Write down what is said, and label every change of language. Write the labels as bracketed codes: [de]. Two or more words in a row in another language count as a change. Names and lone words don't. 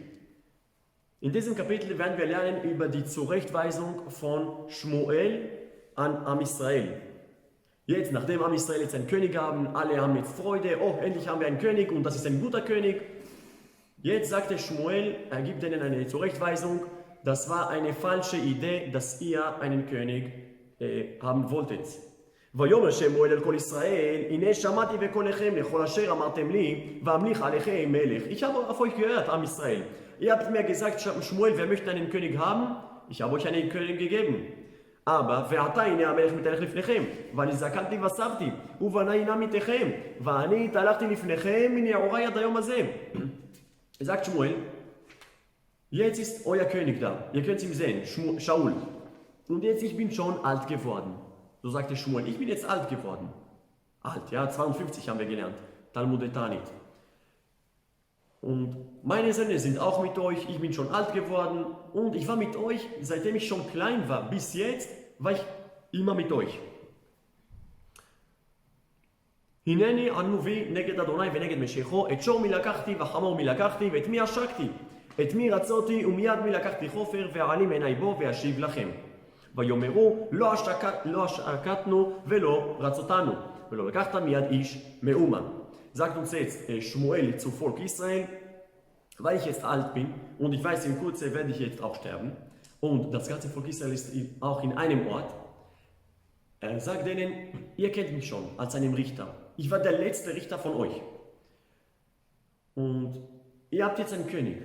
[de] In diesem Kapitel werden wir lernen über die Zurechtweisung von Shmuel an Am Israel. Jetzt, nachdem Am Israel jetzt einen König haben, alle haben jetzt Freude, oh, endlich haben wir einen König und das ist ein guter König. Jetzt sagte Shmuel, er gibt ihnen eine Zurechtweisung, das war eine falsche Idee, dass ihr einen König haben wolltet. [he] ויאמר שמואל אל כל ישראל, הנה שמעתי בקולכם לכל אשר אמרתם לי, ואמליך עליכם מלך. [de] Ich habe auf euch gehört, Am Israel. Ihr habt mir gesagt, Shmuel, wir möchten einen König haben, ich habe euch einen König gegeben. [he] Aber ועתה הנה המלך מתהלך לפניכם, ואני זקנתי וסבתי, ובניי נם איתכם, ואני התהלכתי לפניכם מנעוריי עד היום הזה. [de] Sagt Shmuel, jetzt ist euer König da, ihr könnt ihn sehen, Shaul. Und jetzt, ich bin schon alt geworden. So sagte Shmuel, ich bin jetzt alt geworden. Alt, ja, 52 haben wir gelernt, Talmud Tanit. Und meine Söhne sind auch mit euch, ich bin schon alt geworden und ich war mit euch, seitdem ich schon klein war, bis jetzt war ich immer mit euch. [he] הנני ענובי נגד אדוני ונגד משיחו, את שור מי לקחתי וחמור מי לקחתי ואת מי עשקתי, את מי רצותי ומיד מי לקחתי חופר ואעלים עיני בו ואשיב לכם. ויאמרו לא עשקתנו ולא רצותנו, ולא לקחת מיד איש מאומן. [de] Sagt uns jetzt Shmuel zu Volk Israel, weil ich jetzt alt bin und ich weiß, in Kürze werde ich jetzt auch sterben und das ganze Volk Israel ist auch in einem Ort. Er sagt denen, ihr kennt mich schon als einen Richter. Ich war der letzte Richter von euch. Und ihr habt jetzt einen König.